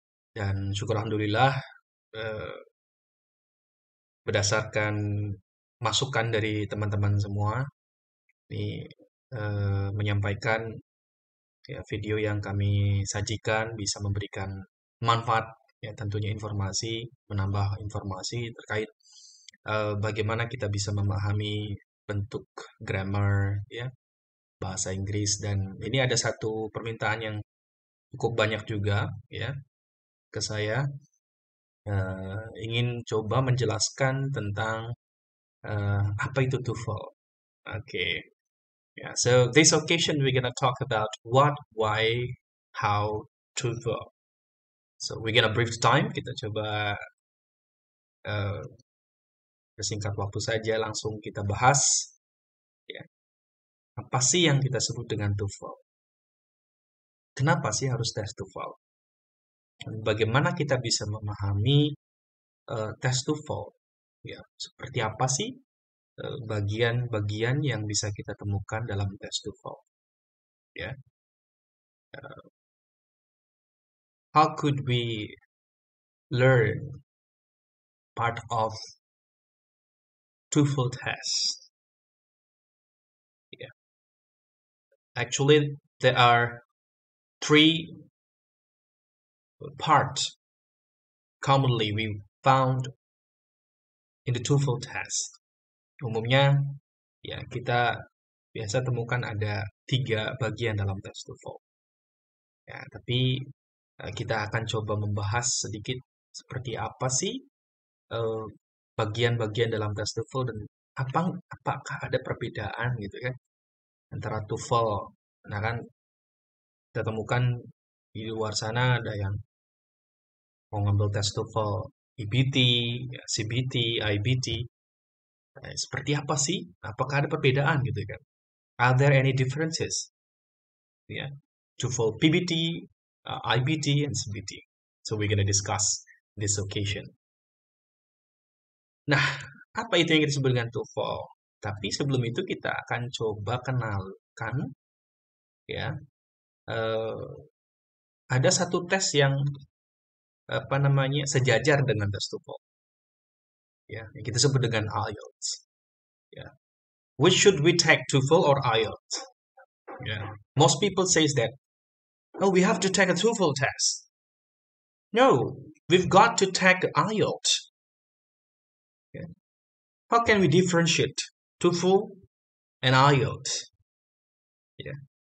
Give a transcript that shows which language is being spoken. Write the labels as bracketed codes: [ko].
[id] Dan syukur alhamdulillah berdasarkan masukan dari teman-teman semua ini menyampaikan ya, video yang kami sajikan bisa memberikan manfaat ya, tentunya menambah informasi terkait bagaimana kita bisa memahami bentuk grammar ya, bahasa Inggris. Dan ini ada satu permintaan yang cukup banyak juga ya ke saya, ingin coba menjelaskan tentang apa itu TOEFL. [en] Okay. Yeah, so this occasion we're gonna talk about what, why, how, TOEFL. So we're gonna brief time. [id] Kita coba bersingkat waktu saja langsung kita bahas ya. Apa sih yang kita sebut dengan TOEFL? Kenapa sih harus tes TOEFL? Bagaimana kita bisa memahami tes TOEFL? Ya, seperti apa sih bagian-bagian yang bisa kita temukan dalam tes TOEFL? [en] Ya, how could we learn part of TOEFL test? Yeah, actually there are three parts commonly we found in the TOEFL test. [id] Umumnya ya kita biasa temukan ada 3 bagian dalam tes TOEFL. Ya, tapi kita akan coba membahas sedikit seperti apa sih bagian-bagian dalam tes TOEFL dan apakah ada perbedaan gitu kan antara TOEFL. Nah kan kita temukan di luar sana ada yang mau ngambil tes TOEFL EBT, CBT, IBT. Seperti apa sih? Apakah ada perbedaan gitu kan? [en] Are there any differences? Yeah, TOEFL PBT, IBT, and CBT. So we're gonna discuss this occasion. [id] Nah, apa itu yang kita sebut dengan TOEFL? Tapi sebelum itu kita akan coba kenalkan ya. Ada satu tes yang sejajar dengan tes TOEFL. Ya, yang kita sebut dengan IELTS. Ya. [en] Which should we take, TOEFL or IELTS? Yeah. Most people says that, oh, we have to take a TOEFL test. No, we've got to take IELTS. Yeah. How can we differentiate TOEFL and IELTS? Yeah.